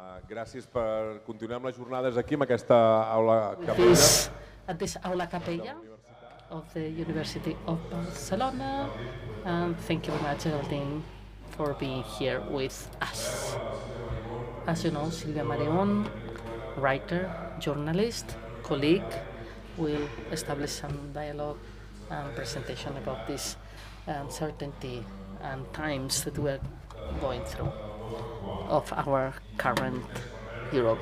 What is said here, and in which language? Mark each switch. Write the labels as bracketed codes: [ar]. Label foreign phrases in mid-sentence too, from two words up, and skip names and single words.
[ca] gràcies per continuar amb les jornades aquí, amb aquesta aula capella. [en] At this aula capella of the University of Barcelona. And thank you very much, Géraldine, for being here with us. As you know, Sílvia Marimon, writer, journalist, colleague, will establish some dialogue and presentation about this uncertainty and times that we're going through of our current Europe.